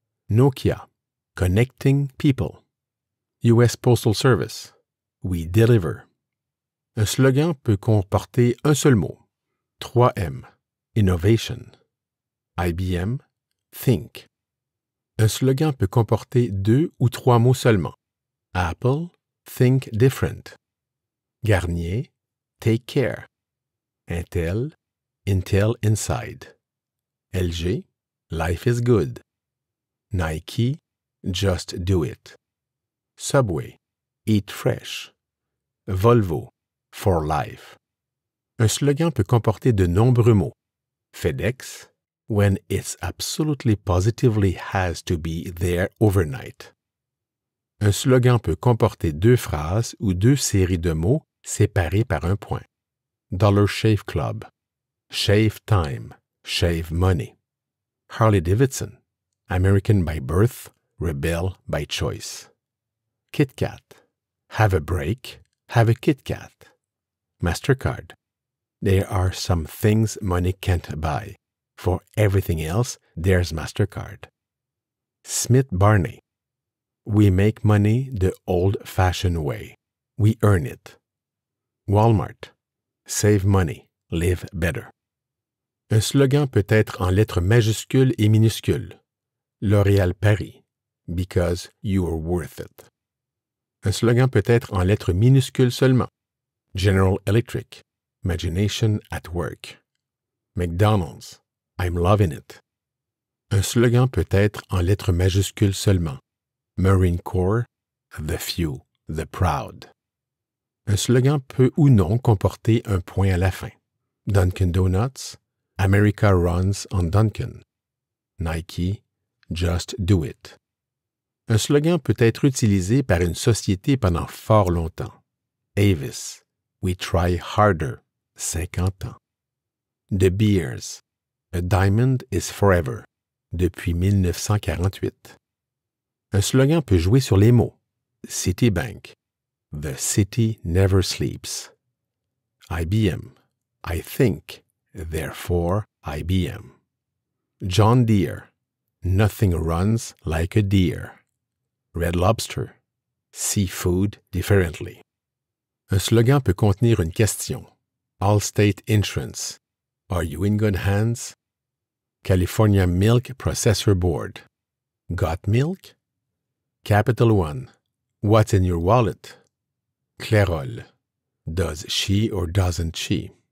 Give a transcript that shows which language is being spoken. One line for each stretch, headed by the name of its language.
English: Nokia, connecting people. US Postal Service, we deliver.
French: Un slogan peut comporter un seul mot. 3M, innovation. IBM, think. Un slogan peut comporter 2 ou 3 mots seulement.
English: Apple, think different. Garnier, take care. Intel, Intel inside. LG, life is good. Nike, just do it. Subway, eat fresh. Volvo, for life.
French: Un slogan peut comporter de nombreux mots.
English: FedEx, when it's absolutely positively has to be there overnight.
French: Un slogan peut comporter 2 phrases ou 2 séries de mots séparés par un point.
English: Dollar Shave Club, shave time, shave money. Harley-Davidson, American by birth, rebel by choice. Kit Kat, have a break, have a Kit Kat. MasterCard, there are some things money can't buy. For everything else, there's MasterCard. Smith Barney, we make money the old-fashioned way. We earn it. Walmart, save money, live better.
French: Un slogan peut être en lettres majuscules et minuscules.
English: L'Oréal Paris, because you are worth it.
French: Un slogan peut être en lettres minuscules seulement.
English: General Electric, imagination at work. McDonald's, I'm loving it.
French: Un slogan peut être en lettres majuscules seulement.
English: Marine Corps, the few, the proud.
French: Un slogan peut ou non comporter un point à la fin. Dunkin' Donuts,
English: America runs on Dunkin'.
French: Nike,
English: just do it.
French: Un slogan peut être utilisé par une société pendant fort longtemps.
English: Avis, we try harder,
French: 50 ans.
English: De Beers, a diamond is forever,
French: depuis 1948. Un slogan peut jouer sur les mots.
English: Citibank, the city never sleeps. IBM, I think, therefore IBM. John Deere, nothing runs like a deer. Red Lobster, seafood differently.
French: Un slogan peut contenir une question.
English: Allstate Insurance, are you in good hands? California Milk Processor Board, got milk? Capital One, what's in your wallet? Clairol, does she or doesn't she?